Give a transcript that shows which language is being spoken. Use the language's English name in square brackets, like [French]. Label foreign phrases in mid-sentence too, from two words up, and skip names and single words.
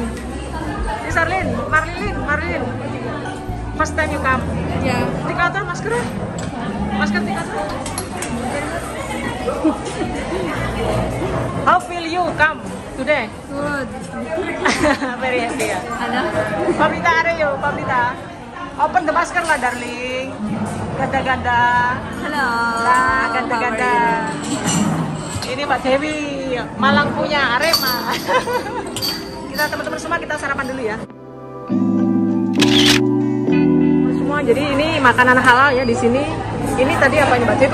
[English] Sis Arlin, Marilyn. First time you come? Yeah. Take out masker. Masker take out. How feel you come today? Good. Very happy ya. [Indonesian] Ano? [English] Pablita, are you? Pablita. Open the masker lah, darling. [Filipino] Ganda-ganda. [English] Hello. [Filipino] Nah, ganda-ganda. [Indonesian] Ini Mbak Dewi, Malang punya Arema. Kita teman-teman semua kita sarapan dulu ya. Semua, jadi ini makanan halal ya di sini. Ini tadi apa ini Mbak Dewi?